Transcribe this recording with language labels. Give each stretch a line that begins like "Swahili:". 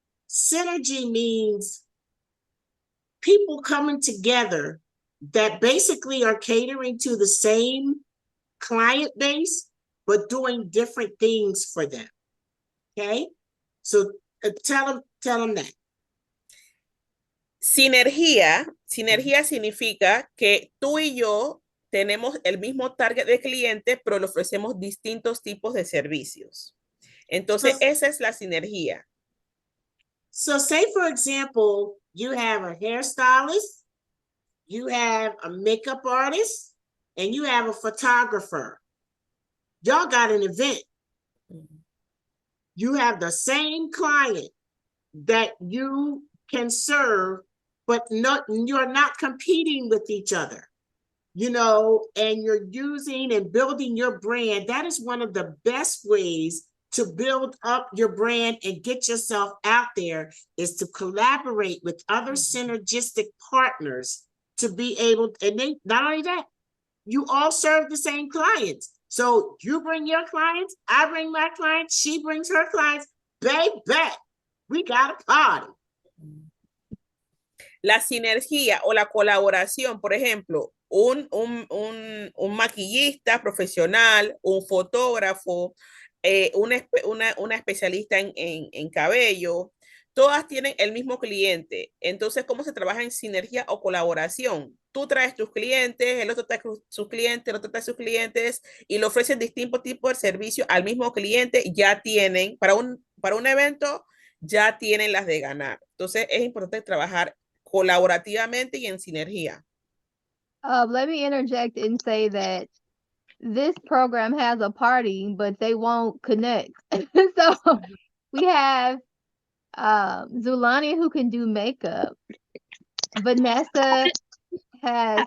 English: Synergy means people coming together that basically are catering to the same client base, but doing different things for them. Okay? So tell them that.
Spanish: Sinergia significa que tú y yo tenemos el mismo target de cliente, pero le ofrecemos distintos tipos de servicios. Entonces, esa es la sinergia.
English: So say, for example, you have a hairstylist, you have a makeup artist, and you have a photographer. Y'all got an event. You have the same client that you can serve, but you're not competing with each other, you know, and you're using and building your brand. That is one of the best ways to build up your brand and get yourself out there, is to collaborate with other synergistic partners to be able, and they, not only that, you all serve the same clients. So you bring your clients, I bring my clients, she brings her clients, baby, we got a party.
Spanish: La sinergia o la colaboración, por ejemplo, un maquillista profesional, un fotógrafo, una especialista en cabello, todas tienen el mismo cliente. Entonces, ¿cómo se trabaja en sinergia o colaboración? Tú traes tus clientes, el otro trae sus clientes, el otro trae sus clientes y le ofrecen distintos tipos de servicio al mismo cliente. Ya tienen, para un evento, ya tienen las de ganar. Entonces, es importante trabajar colaborativamente y en sinergia.
English: Let me interject and say that this program has a party, but they won't connect. So we have Zulani, who can do makeup. Vanessa has